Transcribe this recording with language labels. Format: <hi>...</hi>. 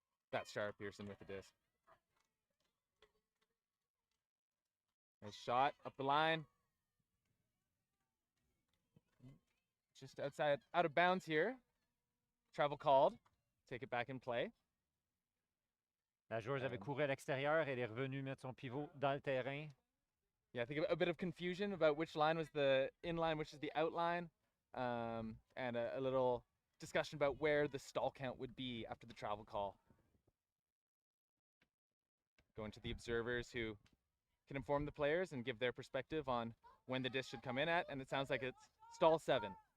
<en>That's Shara Pearson with the disc. Nice shot up the line. Just outside, out of bounds here. Travel called. Take it back in play.</en> <fr>La joueuse avait couru à l'extérieur. Elle est revenue mettre son pivot dans le terrain.</fr> <en>Yeah, I think a bit of confusion about which line was the in-line, which is the outline. And a little discussion about where the stall count would be after the travel call. Going to the observers who can inform the players and give their perspective on when the disc should come in at, and it sounds like it's stall 7.</en>